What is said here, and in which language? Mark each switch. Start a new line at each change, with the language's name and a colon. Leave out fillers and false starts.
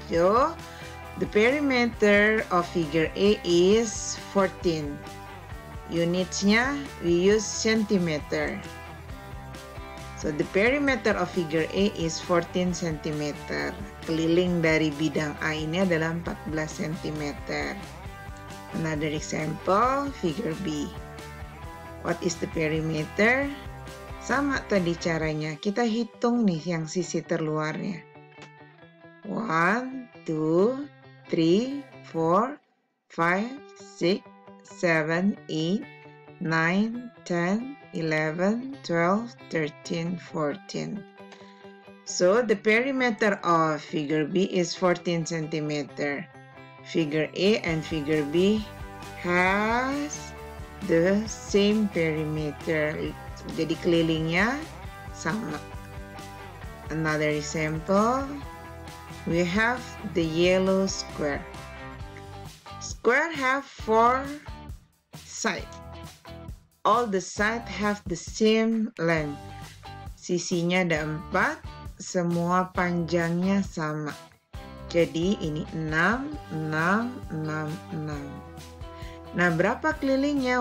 English: So, the perimeter of figure A is 14. Unitsnya we use centimeter. So, the perimeter of figure A is 14 cm.
Indonesian: Keliling dari bidang A ini adalah 14 cm.
English: Another example, figure B. What is the perimeter?
Indonesian: Sama tadi caranya. Kita hitung nih yang sisi terluarnya.
English: 1, 2, 3, 4, 5, 6, 7, 8, 9, 10, 11, 12, 13, 14. So, the perimeter of figure B is 14 cm. Figure A and figure B has the same perimeter.
Indonesian: Jadi kelilingnya sama.
English: Another example, we have the yellow square. Square have 4 sides. All the sides have the same length.
Indonesian: Sisinya ada 4, semua panjangnya sama. Jadi ini 6, 6, 6, 6. Nah, berapa kelilingnya?